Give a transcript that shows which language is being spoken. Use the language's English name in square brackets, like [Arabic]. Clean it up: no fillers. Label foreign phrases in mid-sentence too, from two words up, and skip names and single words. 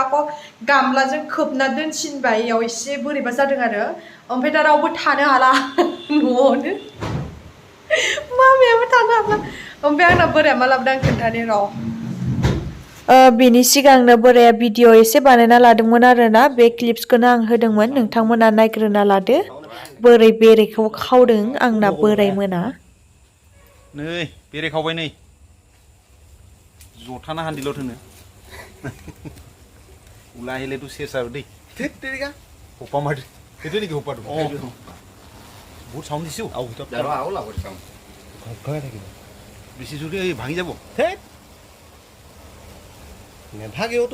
[Bodo] आख' गामलाजों खोबना दोनसिनबाय इयाव एसे बोरैबा जादों आरो ओमफ्राय दा रावबो थानो हाला न'आवनो मामायाबो थानो हाला ओमफ्राय आंना बोराया मा लाबोदों आं खोन्थानि र' बेनि सिगांनो बोराया भिडिअ एसे बानायना लादोंमोन आरोना बे क्लिप्सखौनो आं होदोंमोन नोंथांमोना नायग्रोना लादो बोरै बेरेखौ खावदों आंना बोराय मोना नै बेरे खावबाय नै जथाना हान्दिल' थोनो [Assamese] ওলাহিলেতো চেচ আৰু দেই হোপা মাৰি সেইটোৱে নেকি হোপাটো বহুত চাউণ্ড দিছোঁ বেছি জোৰে ভাঙি যাব নেভাগেওতো